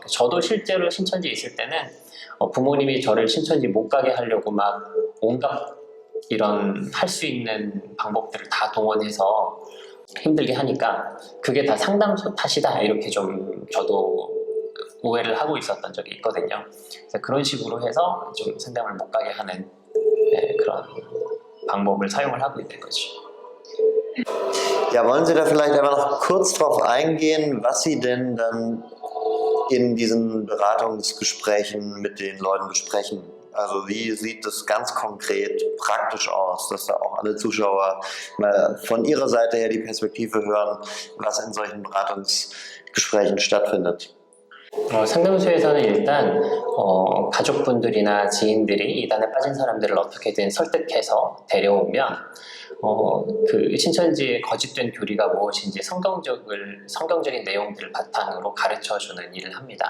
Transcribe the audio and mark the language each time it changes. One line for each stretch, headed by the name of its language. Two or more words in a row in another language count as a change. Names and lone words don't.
Korean: 저도 실제로 신천지에 있을 때는 부모님이 저를 신천지 못 가게 하려고 막 온갖 이런 할 수 있는 방법들을 다 동원해서 힘들게 하니까 그게 다 상담소 탓이다, 이렇게 좀 저도 오해를 하고 있었던 적이 있거든요. 그래서 그런 식으로 해서 좀 상담을 못 가게 하는 그런 방법을 사용을 하고 있는 거죠.
German: Ja, wollen Sie da vielleicht einmal noch kurz drauf eingehen, was Sie denn dann in diesen Beratungsgesprächen mit den Leuten besprechen? Also wie sieht das ganz konkret praktisch aus, dass da auch alle Zuschauer mal von ihrer Seite her die Perspektive hören, was in solchen Beratungsgesprächen stattfindet?
Korean: 상담소에서는 일단 가족분들이나 지인들이 이단에 빠진 사람들을 어떻게든 설득해서 데려오면 그 신천지의 거짓된 교리가 무엇인지 성경적인 내용들을 바탕으로 가르쳐주는 일을 합니다.